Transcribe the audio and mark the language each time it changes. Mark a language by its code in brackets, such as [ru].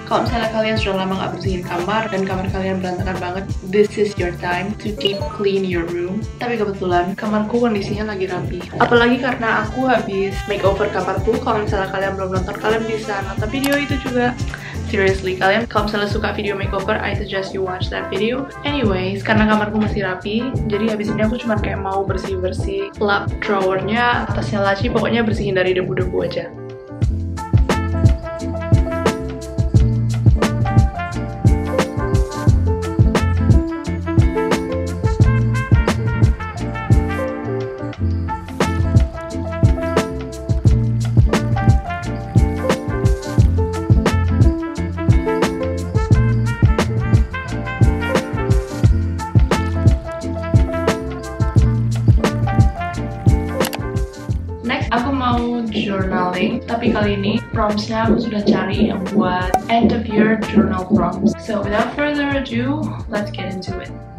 [id] Kalau misalnya kalian sudah lama gak bersihin kamar dan kamar kalian berantakan banget, [en] this is your time to deep clean your room. [id] Tapi kebetulan kamarku kondisinya lagi rapi. Apalagi karena aku habis makeover kamarku. Kalau misalnya kalian belum nonton, kalian bisa nonton video itu juga. Seriously, kalian kalau misalnya suka video makeover, [en] I suggest you watch that video. [id] Anyways, karena kamarku masih rapi, jadi habis ini aku cuma kayak mau bersih-bersih lap drawernya, atasnya laci, pokoknya bersihin dari debu-debu aja. Aku mau journaling, tapi kali ini prompts-nya aku sudah cari yang buat end of year journal prompts. [en] So without further ado, let's get into it.